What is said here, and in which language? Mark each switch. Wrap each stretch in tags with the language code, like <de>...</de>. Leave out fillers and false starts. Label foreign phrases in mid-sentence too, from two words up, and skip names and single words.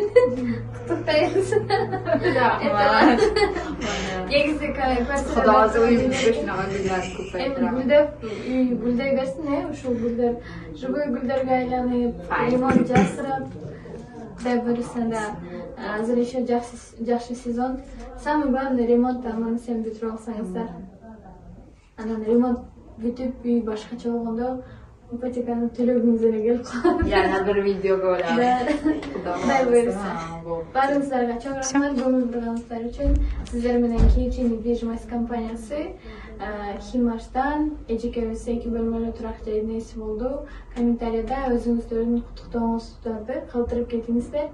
<ky>Куттуктайбыз. Rahmat. Негизи</ky> <uz>Xudo o'zi uyimizga shunaqa gullar ko'paytiradi.</uz> <ky>эми гүлдөп, үй гүлдөй берсин, ушул гүлдөр живой гүлдөргө айланып, лимон жасырып, Кудай буйруса да азыр еще жакшы сезон.</ky> <ru>Самый главный</ru> <ky>ремонт аман сен бүтүрүп алсаңыздар. Анан ремонт бүтүп, үй башкача болгондо ипотеканы төлөгүңүз эле келип калат.</ky> <uz>Yana bir videoga olamiz.</uz> <ky>Кудай буйруса. Баарыңыздарга чоң рахмат көңүл бурганыңыздар үчүн. Сиздер менен кийинки недвижимость компаниясы Химаштан эжекебиз 2 бөлмөлүү турак жайдын ээси болду. Комментарийда өзүңүздөрдүн куттуктооңуздарды калтырып кетиңиздер.</ky>